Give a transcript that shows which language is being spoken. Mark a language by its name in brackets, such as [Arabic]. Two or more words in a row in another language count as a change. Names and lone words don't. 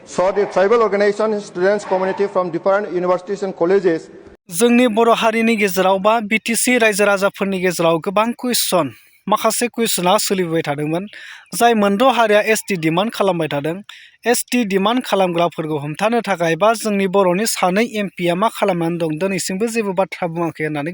[English] So the tribal organization students community from different universities and colleges. [Bodo] जोंनि बर' हारिनि गेजेराव बा बिटिसि रायजो राजाफोरनि गेजेराव गोबां कुइसन माखासे कुइसना सोलिबाय थादोंमोन जाय मोनद' हारिया [English] ST demand [Bodo] खालामबाय थादों [English] ST demand [Bodo] खालामग्राफोरखौ हमथानो थाखाय बा जोंनि बर'नि सानै एमपिया मा खालामनानै दं दिनैसिमबो जेबो बाथ्रा बुङाखै होननानै